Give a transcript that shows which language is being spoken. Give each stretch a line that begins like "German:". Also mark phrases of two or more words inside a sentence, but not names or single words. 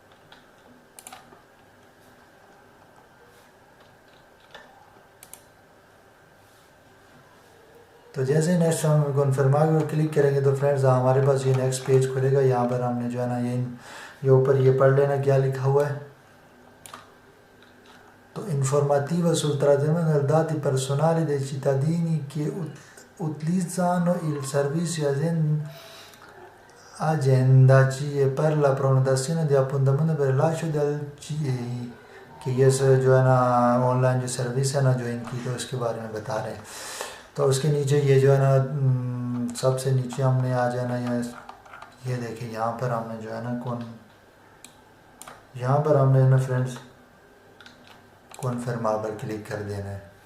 Urdu: تو جیسے ہی نیکسٹ ہم کنفرم پر کلک کریں گے تو فرینڈز ہمارے پاس یہ
English: next page
Urdu: کھلے گا. یہاں پر ہم نے جو ہے نا یہ اوپر یہ پڑھ لینا کیا لکھا ہوا ہے.
Italian: تو informativo sul trattamento dei dati personali dei cittadini che utilizzano il servizio agenda CE per la prenotazione di appuntamento per il rilascio del CE,
Urdu: کہ یہ جو ہے نا آن لائن جو سروس ہے نا جو ان کی, تو اس کے بارے میں بتا رہے ہیں. تو اس کے نیچے یہ جو ہے نا سب سے نیچے ہم نے آ جانا, یہ دیکھیں یہاں پر ہم نے جو ہے نا یہاں پر ہم نے نا فرینڈز کنفرم پر کلک کر دینا ہے.